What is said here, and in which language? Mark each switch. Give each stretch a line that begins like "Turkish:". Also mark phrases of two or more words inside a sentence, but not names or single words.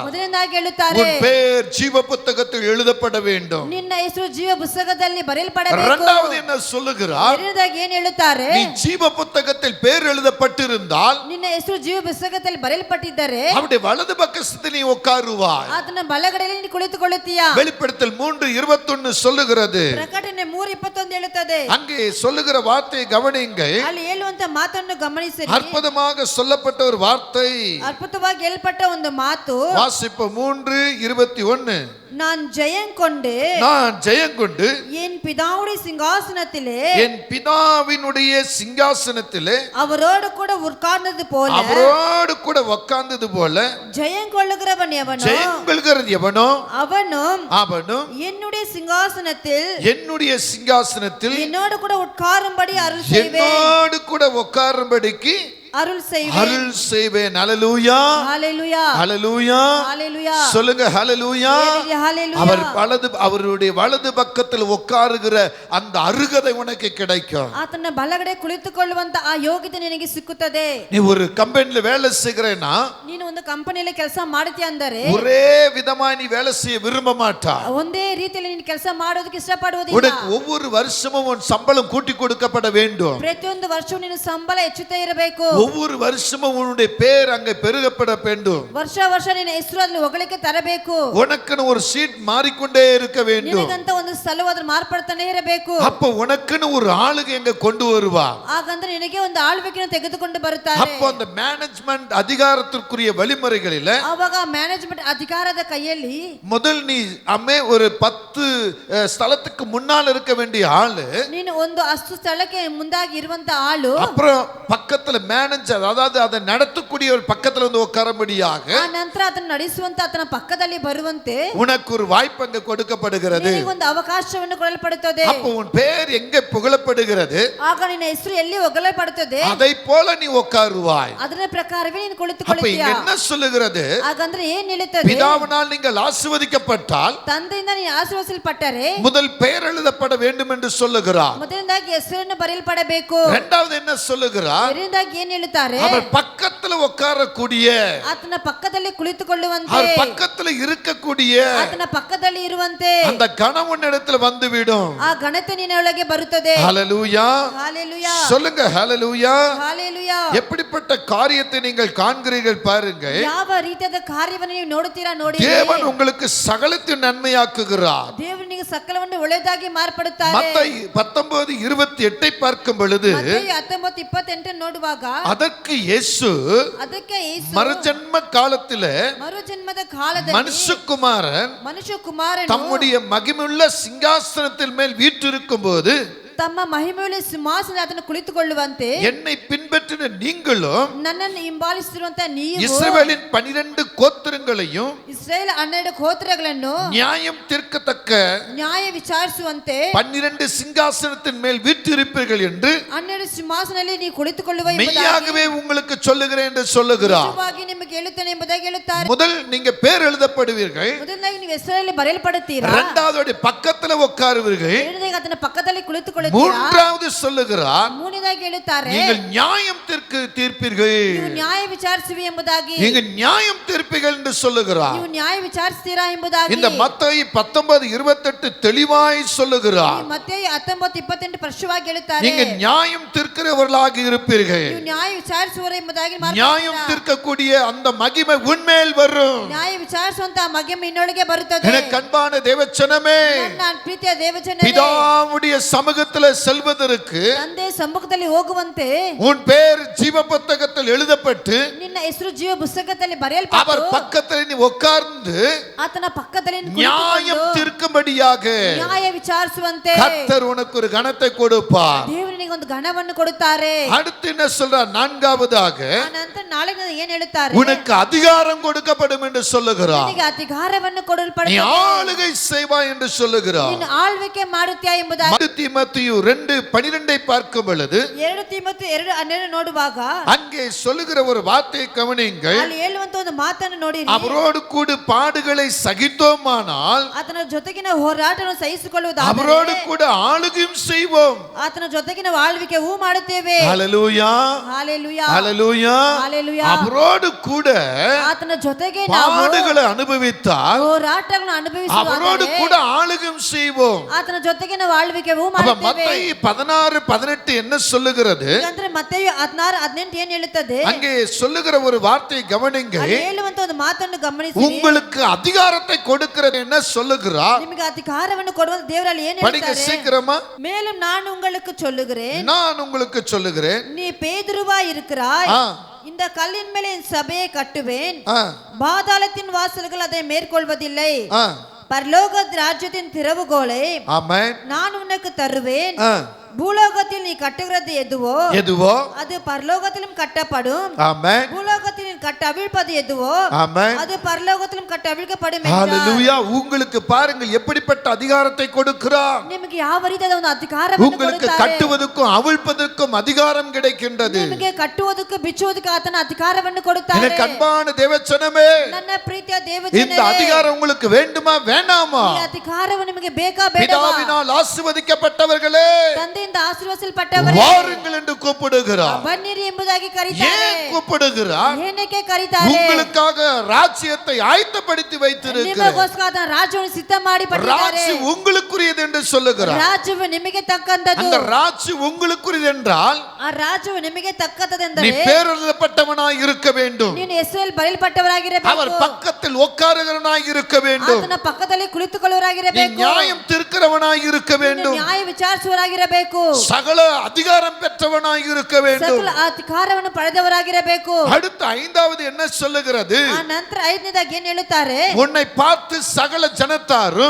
Kannada: ಮೊದಲನೇದಾಗಿ ಹೇಳುತ್ತಾರೆ,
Tamil: உன் பெயர் ஜீவ புத்தகத்தில் எழுதப்பட வேண்டும்.
Kannada: ನಿನ್ನ ಹೆಸರು ಜೀವ ಪುಸ್ತಕದಲ್ಲಿ ಬರೆಯಲ್ಪಡಬೇಕು.
Tamil: இரண்டாவது என்ன சொல்லுகிறார்?
Kannada: ಎರಡನೇದಾಗಿ ಏನು ಹೇಳುತ್ತಾರೆ?
Tamil: நீ ஜீவ புத்தகத்தில் பேர் எழுதப்பட்டிருந்தால்
Kannada: ನಿನ್ನ ಹೆಸರು ಜೀವ ಪುಸ್ತಕದಲ್ಲಿ ಬರೆಯಲ್ಪಟ್ಟಿದ್ದರೆ
Tamil: அவருடைய வலது பக்கத்தில் நீ உட்காருவாய்.
Kannada: ಆತನ ಬಲಗಡೆಯಲ್ಲಿ ನೀನು ಕುಳಿತುಕೊಳ್ಳುತ್ತೀಯಾ.
Tamil: வெளிப்படுத்தல் 3:21 சொல்லுகிறது.
Kannada: ಪ್ರಕಟಣೆ 3:21 ಹೇಳುತ್ತದೆ.
Tamil: அங்கே சொல்லுகிற வார்த்தையை கவனியுங்கள்.
Kannada: ಅಲ್ಲಿ ಹೇಳುವಂತ ಮಾತನ್ನು ಗಮನಿಸಿರಿ.
Tamil: அற்புதமாக சொல்லப்பட்ட ஒரு வார்த்தை.
Kannada: ಅದ್ಭುತವಾಗಿ ಹೇಳಲ್ಪಟ್ಟ ಒಂದು ಮಾತು.
Tamil: வாசிப்பு 3:21. நான் ஜெயங்கொண்டு என் பிதாவுடைய சிங்காசனத்திலே அவரோடு கூட உட்கார்ந்தது போல ஜெயங்கொள்ளுகிறவன் எவனோ அவனும் என்னுடைய சிங்காசனத்தில் என்னோடு கூட உட்காரும்படி அருள் செய்வேன். ஹல்லேலூயா ஹல்லேலூயா ஹல்லேலூயா ஹல்லேலூயா சொல்லுங்க. ஹல்லேலூயா. அவருடைய வலது பக்கத்தில் உட்காருகிற அந்த அருகதை உனக்கு கிடைக்கும்.
Kannada: ಆತನ ಬಲಗಡೆ ಕುಳಿತುಕೊಳ್ಳುವಂತ ಆ ಯೋಗ್ಯತೆ ನಿನಗೆ ಸಿಕ್ಕುತ್ತದೆ.
Tamil: நீ ஒரு கம்பெனில வேலை செய்கிறேன்னா,
Kannada: ನೀನು ಒಂದು ಕಂಪನಿಯಲ್ಲಿ ಕೆಲಸ ಮಾಡ್ತೀಯ ಅಂದರೆ
Tamil: ஒரே விதமா நீ வேலை செய்ய விரும்ப மாட்டா.
Kannada: ಒಂದೇ ರೀತಿಯಲ್ಲಿ ನೀನು ಕೆಲಸ ಮಾಡೋದಕ್ಕೆ ಇಷ್ಟಪಡುವುದಿಲ್ಲ.
Tamil: உனக்கு ஒவ்வொரு வருஷமும் உன் சம்பளம் கூட்டி கொடுக்கப்பட வேண்டும்.
Kannada: ಪ್ರತಿಯೊಂದು ವರ್ಷವೂ ನಿನ್ನ ಸಂಬಳ ಹೆಚ್ಚುತ್ತಾ ಇರಬೇಕು.
Tamil: ஒவ்வொரு வருஷமும் உன்னுடைய பேர் அங்கே பெருகப்பட வேண்டும்.
Kannada: ವರ್ಷ ನಿನ್ನ ಹೆಸರು ಅಲ್ಲಿ ಹೊಗಳಿಕೆ ತರಬೇಕು.
Tamil: உனக்குன்னு ஒரு சீட் மாறிக்கொண்டே இருக்க வேண்டும்.
Kannada: ನಿನಗಂತ ಒಂದು ಸ್ಥಳವು ಅದರ ಮಾರ್ಪಡ್ತಾನೆ ಇರಬೇಕು.
Tamil: அப்ப உனக்குன்னு ஒரு ஆளுಗೆ எங்க கொண்டு வருவா.
Kannada: ಹಾಗಂದ್ರೆ ನಿನಗೆ ಒಂದು ಆಳ್ವಿಕೆಯನ್ನು ತೆಗೆದುಕೊಂಡು ಬರುತ್ತಾರೆ.
Tamil: அப்ப அந்த மேனேஜ்மென்ட் அதிகாரத்திற்குரிய வழிமுறைகளில
Kannada: ಆವಾಗ ಮ್ಯಾನೇಜ್ಮೆಂಟ್ ಅಧಿಕಾರದ ಕೈಯಲ್ಲಿ
Tamil: முதல் நீ ஒரு 10 ஸ்தலத்துக்கு முன்னால் இருக்க வேண்டிய ஆளு,
Kannada: ನೀನು ಒಂದು 10 ಸ್ಥಳಕ್ಕೆ ಮುಂದಾಗಿ ಇರುವಂತ ಆಳು,
Tamil: அப்புறம் பக்கத்துல மேனேஜர், அதாவது அதை நடத்தக்கூடிய ஒரு பக்கத்துல வந்து உட்காரும்படியாக,
Kannada: ನಂತರ ಅದನ್ನು ನಡೆಸುವಂತ ಆತನ ಪಕ್ಕದಲ್ಲಿ ಬರುವಂತೆ
Tamil: உனக்கு ஒரு வாய்ப்பு அங்க கொடுக்கப்படுகிறது.
Kannada: ನಿನಗೆ ಒಂದು ಅವಕಾಶವನ್ನು ಕೊಡಲ್ಪಡುತ್ತದೆ.
Tamil: அப்ப உன் பேர் எங்க புகழப்படுகிறது,
Kannada: ಆಗ ನಿನ್ನ ಹೆಸರು ಎಲ್ಲಿ ಹೊಗಳಲ್ಪಡುತ್ತದೆ,
Tamil: அதை போல நீ உட்காருவாய்.
Kannada: ಅದರ ಪ್ರಕಾರವೇ ನೀನು
Tamil: அப்ப
Kannada: ಕುಳಿತುಕೊಳ್ಳುತ್ತೀಯ.
Tamil: இங்க என்ன சொல்லுகிறது,
Kannada: ಹಾಗಂದ್ರೆ ಏನು ಹೇಳುತ್ತದೆ,
Tamil: பிதாவினால் நீங்கள் ஆசீர்வதிக்கப்பட்டால்,
Kannada: ತಂದೆಯಿಂದ ನೀನು ಆಶೀರ್ವದಿಸಲ್ಪಟ್ಟರೆ
Tamil: முதல் பெயர் எழுதப்பட வேண்டும் என்று சொல்லுகிறார்.
Kannada: ಮೊದಲನೇದಾಗಿ ಹೆಸರನ್ನು ಬರೆಯಲ್ಪಡಬೇಕು.
Tamil: இரண்டாவது என்ன சொல்லுகிறார்,
Kannada: ಎರಡನೇದಾಗಿ ಏನು ಹೇಳುತ್ತಾರೆ,
Tamil: அவர் பக்கத்துல உட்காரக்கூடிய,
Kannada: ಆತನ ಪಕ್ಕದಲ್ಲಿ ಕುಳಿತುಕೊಳ್ಳುವಂತೆ,
Tamil: அவர் பக்கத்துல இருக்கக்கூடிய
Kannada: ಆತನ ಪಕ್ಕದಲ್ಲಿ ಇರುವಂತೆ
Tamil: அந்த கனம் உன்னிடத்தில் வந்துவிடும்.
Kannada: ಆ ಘನತೆ ನಿನ್ನೊಳಗೆ ಬರುತ್ತದೆ.
Tamil: ஹல்லேலூயா ஹல்லேலூயா சொல்லுங்க. ஹல்லேலூயா ஹல்லேலூயா. எப்படிப்பட்ட காரியத்தை நீங்கள் காண்கிறீர்கள் பாருங்கள்.
Kannada: ಯಾವ ರೀತಿಯಾದ ಕಾರ್ಯವನ್ನು ನೀವು ನೋಡುತ್ತೀರಾ ನೋಡಿ.
Tamil: தேவன் உங்களுக்கு சகலத்தையும் நன்மையாக்குகிறார்.
Kannada: ದೇವನಿಗೆ ಸಕಲವನ್ನು ಒಳ್ಳೆಯದಾಗಿ ಮಾರ್ಪಡುತ್ತಾರೆ.
Tamil: மத்தேயு 19:28 பார்க்கும் பொழுது,
Kannada: ಮತ್ತೇಯು 19:28 ನೋಡುವಾಗ,
Tamil: அதற்கு இயேசு மறுஜன்ம காலத்திலே
Kannada: மறுஜன்மದ ಕಾಲದಲ್ಲಿ
Tamil: மனுஷகுமாரன் தம்முடைய மகிமையுள்ள சிங்காசனத்தின் மேல் வீற்றிருக்கும் போது
Kannada: ತಮ್ಮ ಮಹಿಮೆಯುಳ್ಳ ಸಿಂಹಾಸನದಲ್ಲಿ ಆತನು ಕುಳಿತುಕೊಳ್ಳುವಂತೆ
Tamil: என்னை பின்பற்றின நீங்களும்
Kannada: ನನ್ನನ್ನು ಹಿಂಬಾಲಿಸುತ್ತಿರುವಂತ ನೀವು
Tamil: இஸ்ரவேலின் 12 கோத்திரங்களையும்
Kannada: ಇಸ್ರಾಯೇಲ್ 12 ಗೋತ್ರಗಳನ್ನು
Tamil: நியாயம் தீர்க்கத்தக்க
Kannada: ನ್ಯಾಯ ವಿಚಾರಿಸುವಂತೆ
Tamil: 12 சிங்காசனத்தின் மேல் வீற்றிருப்பீர்கள் என்று
Kannada: 12 ಸಿಂಹಾಸನದಲ್ಲಿ ನೀವು ಕುಳಿತುಕೊಳ್ಳುವ
Tamil: மெய்யாகவே உங்களுக்கு சொல்லுகிறேன் என்று சொல்லுகிறார்.
Kannada: ನಿಜವಾಗಿ ನಿಮಗೆ ಹೇಳುತ್ತೇನೆ ಎಂಬುದಾಗಿ ಹೇಳುತ್ತಾರೆ.
Tamil: முதல் நீங்க பேர் எழுதப்படுவீர்கள்.
Kannada: ಮೊದಲನೇದಾಗಿ ನೀವು ಹೆಸರಲ್ಲಿ ಬರೆಯಲ್ಪಡುತ್ತೀರಾ.
Tamil: இரண்டாவது பக்கத்துல உட்காருவீர்கள்.
Kannada: ಎರಡನೇದಾಗಿ ಆತನ ಪಕ್ಕದಲ್ಲಿ ಕುಳಿತುಕೊಳ್ಳುತ್ತೀರಾ.
Tamil: மூன்றாவது சொல்லுகிறார்,
Kannada: ಮೂರನೇದಾಗಿ ಹೇಳುತ್ತಾರೆ,
Tamil: நீங்கள் நியாயம் தீர்ப்பீர்கள்.
Kannada: ನೀವು ನ್ಯಾಯ ವಿಚಾರಿಸುವಿ ಎಂಬುದಾಗಿ.
Tamil: நீங்கள் நியாயம் தீர்ப்பீர்கள் என்று சொல்லுகிறார்.
Kannada: ನೀವು ನ್ಯಾಯ ವಿಚಾರಿಸ್ತೀರಾ ಎಂಬುದಾಗಿ
Tamil: இந்த மத்தேயு 19:28 தெளிவாய் சொல்லுகிறார்.
Kannada: ಮತ್ತೇಯು 19:28 ಸ್ಪಷ್ಟವಾಗಿ ಹೇಳುತ್ತಾರೆ,
Tamil: நீங்க நியாயம் தீர்க்கிறவர்களாக இருப்பீர்கள்.
Kannada: ನೀವು ನ್ಯಾಯ ವಿಚಾರಿಸುವವರು ಎಂಬುದಾಗಿ.
Tamil: நியாயம் தீர்க்கக்கூடிய அந்த மகிமை உன்மேல் வரும்.
Kannada: ನ್ಯಾಯ ವಿಚಾರಿಸುವಂತ ಮಹಿಮೆ ಇನ್ನೊಳಗೆ ಬರುತ್ತದೆ.
Tamil: எனக்கு அன்பான தேவச்சனமே,
Kannada: ನನ್ನ ಪ್ರೀತಿಯ ದೇವಜನರೇ,
Tamil: பிதாவுடைய சமூகத்தில் செல்வதற்கு
Kannada: ತಂದೆ ಸಮ್ಮುಖದಲ್ಲಿ ಹೋಗುವಂತೆ
Tamil: உன் பேர் ஜீவ புத்தகத்தில் எழுதப்பட்டு
Kannada: ನಿನ್ನ ಹೆಸರು ಜೀವ ಪುಸ್ತಕದಲ್ಲಿ
Tamil: அவர்
Kannada: ಬರೆಯಲ್ಪಟ್ಟು
Tamil: பக்கத்தில் நீ உட்கார்ந்து
Kannada: ಆತನ ಪಕ್ಕದಲ್ಲಿ
Tamil: நியாயம் தீர்க்கும்படியாக
Kannada: ನ್ಯಾಯ ವಿಚಾರಿಸುವಂತೆ
Tamil: கர்த்தர் உனக்கு ஒரு கணத்தை கொடுப்பார்.
Kannada: ದೇವರು ನಿನಗೆ ಒಂದು ಘನವನ್ನು ಕೊಡುತ್ತಾರೆ.
Tamil: அடுத்து என்ன சொல்றார், நான்காவதாக
Kannada: ನಂತರ ನಾಳೆ ಏನು ಹೇಳುತ್ತಾರೆ,
Tamil: உனக்கு அதிகாரம் கொடுக்கப்படும் என்று சொல்லுகிறார்.
Kannada: ನಿನಗೆ ಅಧಿಕಾರವನ್ನು
Tamil: நீ
Kannada: ಕೊಡಲ್ಪಡುತ್ತದೆ,
Tamil: ஆளுகை செய்வாய் என்று சொல்லுகிறார்.
Kannada: ನೀನು ಆಳ್ವಿಕೆ ಮಾಡುತ್ತೀಯಾ ಎಂಬುದಾಗಿ.
Tamil: தீமோத்தேயு 2:12 பார்க்கும் பொழுது
Kannada: 2 ತಿಮೋಥೆಯ 2:12 ನೋಡುವಾಗ
Tamil: அங்கே சொல்லுகிற ஒரு வார்த்தையை கவனியுங்கள்.
Kannada: ಅಲ್ಲಿ ಹೇಳುವಂತ ಒಂದು ಮಾತನ್ನು ನೋಡಿರಿ,
Tamil: அவரோடு கூட பாடுகளை சகித்தோமானால்
Kannada: ಆತನ ಜೊತೆಗಿನ ಹೋರಾಟವನ್ನು ಸಹಿಸಿಕೊಳ್ಳುವುದಾದರೆ
Tamil: அவரோடு கூட ஆளுகையும் செய்வோம்.
Kannada: ಆತನ ಜೊತೆಗಿನ ಆಳ್ವಿಕೆಯೂ ಮಾಡುತ್ತೇವೆ.
Tamil: ஹalleluya
Kannada: ಹಾಲೆಲೂಯಾ
Tamil: ஹalleluya
Kannada: ಹಾಲೆಲೂಯಾ.
Tamil: அவரோடு கூட
Kannada: ಆತನ ಜೊತೆಗೆ ನಾವು
Tamil: பாடுகளை அனுபவித்தால்
Kannada: ಹೋರಾಟಗಳನ್ನು
Tamil: அவரோடு
Kannada: ಅನುಭವಿಸುವಾಗ
Tamil: கூட ஆளுகம் செய்வோம்.
Kannada: ಆತನ ಜೊತೆಗೆ ನಾವು ಆಳ್ವಿಕೆಯೂ
Tamil: அப்ப
Kannada: ಮಾಡುತ್ತೇವೆ.
Tamil: மத்தேயு 16:18 என்ன சொல்லுகிறது?
Kannada: ಅಂದ್ರೆ ಮತ್ತೆಯು 16:18 ಏನು ಹೇಳುತ್ತದೆ?
Tamil: அங்கே சொல்லுகிற ஒரு வார்த்தை கவனிங்க.
Kannada: ಅಲ್ಲಿ ಹೇಳುವಂತ ಒಂದು ಮಾತನ್ನು ಗಮನಿಸಿ.
Tamil: உங்களுக்கு அதிகாரத்தை கொடுக்கிறது என்ன சொல்லுகிறார்?
Kannada: ನಿಮಗೆ ಅಧಿಕಾರವನ್ನು ಕೊಡುವ ದೇವರಲ್ಲಿ ಏನು
Tamil: படிங்க
Kannada: ಹೇಳ್ತಾರೆ?
Tamil: சீக்கிரமா. மேலும் நான் உங்களுக்கு சொல்லுகிறேன், நான் உங்களுக்கு சொல்லுகிறேன், நீ பேதுருவா இருக்கிறாய், ஆ. இந்த கல்லின் மேலே என் சபையை கட்டுவேன், ஆ, பாதாளத்தின் வாசல்கள் அதை மேற்கொள்வதில்லை, ஆ. பரலோக ராஜ்யத்தின் திறவுகோலை ஆமென். நான் உனக்கு தருவேன், ஆ. பூலோகத்தில் நீ கட்டுகிறது எதுவோ அது பரலோகத்திலும் கட்டப்படும், ஆமென். பூலோகத்தில் நீ கட்ட அவிழ்ப்பது எதுவோ ஆமென். அது பரலோகத்திலும் கட்ட அவிழ்க்கப்படும் என்றார். ஹalleluya. உங்களுக்கு பாருங்கள் எப்படிப்பட்ட அதிகாரத்தை கொடுக்கிறார்.
Kannada: ನಿಮಗೆ ಯಾವ ರೀತಿಯಾದ ಒಂದು ಅಧಿಕಾರವನ್ನು
Tamil: உங்களுக்கு
Kannada: ಕೊಡುತ್ತಾರೆ.
Tamil: கட்டுவதற்கும் அவிழ்ப்பதற்கும் அதிகாரம் கிடைக்கின்றது.
Kannada: ನಿಮಗೆ ಕಟ್ಟುವುದಕ್ಕೆ ಬಿಚ್ಚುವುದಕ್ಕೆ ಆತನ ಅಧಿಕಾರವನ್ನು ಕೊಡುತ್ತಾರೆ.
Tamil: எனக்கு அன்பான தேவச்சனமே,
Kannada: ನನ್ನ ಪ್ರೀತಿಯ
Tamil: இந்த
Kannada: ದೇವಜನರೇ,
Tamil: அதிகாரம் உங்களுக்கு வேண்டுமா வேண்டாமா?
Kannada: ಈ ಅಧಿಕಾರವು ನಿಮಗೆ ಬೇಕಾ ಬೇಡವಾ?
Tamil: பிதாவினால் ஆசீர்வதிக்கப்பட்டவர்களே
Kannada: ತಂದೆಯಿಂದ ಆಶೀರ್ವದಿಸಲ್ಪಟ್ಟವರೇ,
Tamil: வாருங்கள் என்று கூப்பிடுகிறார்.
Kannada: ಬನ್ನಿರಿ ಎಂಬುದಾಗಿ ಕರೀತಾರೆ.
Tamil: ஏன் கூப்பிடுகிறார்?
Kannada: ಏನಕ್ಕೆ ಕರೀತಾರೆ?
Tamil: உங்களுக்காக ராஜ்யத்தை ஆயத்தப்படுத்தி வைத்திருக்கிறார்.
Kannada: ನಿಮಗೋಸ್ಕರ ಆತನ ರಾಜ್ಯವನ್ನು ಸಿದ್ಧ ಮಾಡಿ ಪಟ್ಟಿದ್ದಾರೆ.
Tamil: ராஜ்யம் உங்களுக்குரியது என்று சொல்லுகிறார்.
Kannada: ರಾಜ್ಯವು ನಿಮಗೆ ತಕ್ಕಂತದ್ದು.
Tamil: அந்த ராஜ்யம் உங்களுக்குரியது என்றால்
Kannada: ಆ ರಾಜ್ಯವು ನಿಮಗೆ
Tamil: நீ
Kannada: ತಕ್ಕಂತದೆಂದರೆ
Tamil: பேரெழுதப்பட்டவனாய் இருக்க வேண்டும்.
Kannada: ನೀನು ಹೆಸರಲ್ಲಿ ಬರೆಯಲ್ಪಟ್ಟವರಾಗಿರಬೇಕು.
Tamil: அவர் பக்கத்தில் உட்காருகிறவனாய் இருக்க வேண்டும்.
Kannada: ಆತನ ಪಕ್ಕದಲ್ಲಿ
Tamil: நீ
Kannada: ಕುಳಿತುಕೊಳ್ಳುವವರಾಗಿರಬೇಕು.
Tamil: நியாயம் தீர்க்கிறவனாய் இருக்க
Kannada: ನೀನು
Tamil: வேண்டும்.
Kannada: ನ್ಯಾಯ ವಿಚಾರಿಸುವವರಾಗಿರಬೇಕು.
Tamil: சகல அதிகாரம் பெற்றவனாய் இருக்க வேண்டும்.
Kannada: ಸಕಲ ಅಧಿಕಾರವನ್ನು ಪಡೆದವರಾಗಿರಬೇಕು.
Tamil: அடுத்த 5வது என்ன சொல்லுகிறது?
Kannada: ಆ ನಂತರ 5ನೇದಾಗಿ ಏನ್ ಹೇಳುತ್ತಾರೆ?
Tamil: உன்னை பார்த்து சகல ஜனத்தாரும்